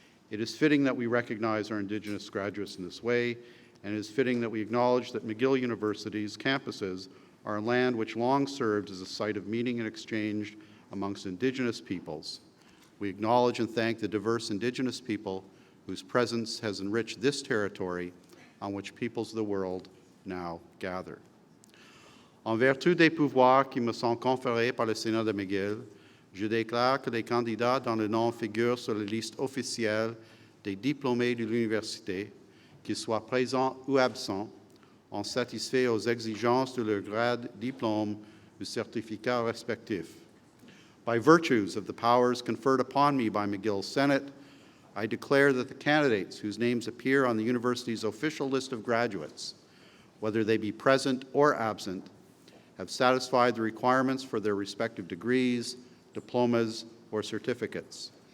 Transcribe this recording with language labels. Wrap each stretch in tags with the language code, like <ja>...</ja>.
<en>It is fitting that we recognize our Indigenous graduates in this way, and it is fitting that we acknowledge that McGill University's campuses are a land which long served as a site of meeting and exchange amongst Indigenous peoples. We acknowledge and thank the diverse Indigenous people whose presence has enriched this territory on which peoples of the world now gather.</en> <fr>En vertu des pouvoirs qui me sont conférés par le Sénat de McGill, je déclare que les candidats dont le nom figure sur la liste officielle des diplômés de l'université, qu'ils soient présents ou absents, ont satisfait aux exigences de leur grade, diplôme ou certificat respectif.</fr> <en>By virtues of the powers conferred upon me by McGill's Senate, I declare that the candidates whose names appear on the university's official list of graduates, whether they be present or absent, have satisfied the requirements for their respective degrees, diplomas, or certificates.</en>